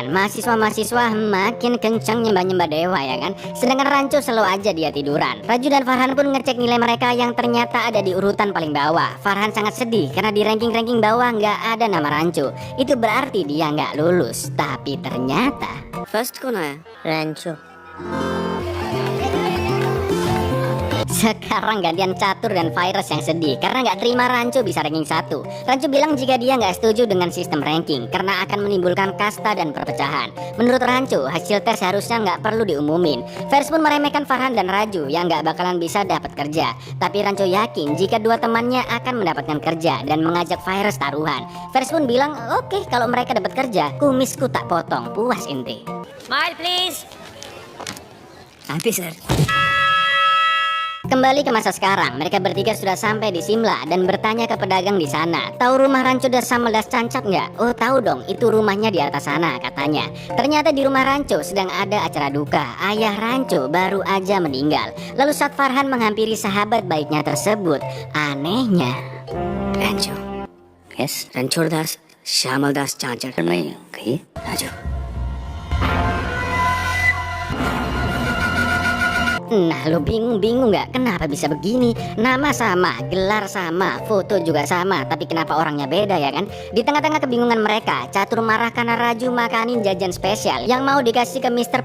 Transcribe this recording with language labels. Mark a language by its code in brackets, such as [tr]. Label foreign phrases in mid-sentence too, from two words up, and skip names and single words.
[id] Mahasiswa-mahasiswa makin kencang nyembah-nyembah dewa ya kan. Sedangkan Ranco selalu aja dia tiduran. Raju dan Farhan pun ngecek nilai mereka yang ternyata ada di urutan paling bawah. Farhan sangat sedih karena di ranking-ranking bawah nggak ada nama Ranco. Itu berarti dia nggak lulus. Tapi ternyata [hi] फर्स्ट कौन आया? रैंचो। [id] sekarang gantian Catur dan Virus yang sedih karena nggak terima Ranco bisa ranking 1. Ranco bilang jika dia nggak setuju dengan sistem ranking karena akan menimbulkan kasta dan perpecahan. Menurut Ranco, hasil tes harusnya nggak perlu diumumin. Virus pun meremehkan Farhan dan Raju yang nggak bakalan bisa dapat kerja. Tapi Ranco yakin jika dua temannya akan mendapatkan kerja dan mengajak Virus taruhan. Virus pun bilang, oke, kalau mereka dapat kerja, kumisku tak potong, puas inti. [en] Smile please. Happy sir. [id] Kembali ke masa sekarang, mereka bertiga sudah sampai di Simla dan bertanya ke pedagang di sana. Tahu rumah Ranco das sama das Cancap nggak? Oh tahu dong, itu rumahnya di atas sana katanya. Ternyata di rumah Ranco sedang ada acara duka. Ayah Ranco baru aja meninggal. Lalu saat Farhan menghampiri sahabat baiknya tersebut, anehnya [hi] रैंचो। यस, रणछोड़ दास, श्यामल दास चांचड़ में कही राजू। [id] Nah lu bingung nggak kenapa bisa begini? Nama sama, gelar sama, foto juga sama, tapi kenapa orangnya beda ya kan? Di tengah-tengah kebingungan mereka, Catur marah karena Raju makanin jajan spesial yang mau dikasih ke Mr.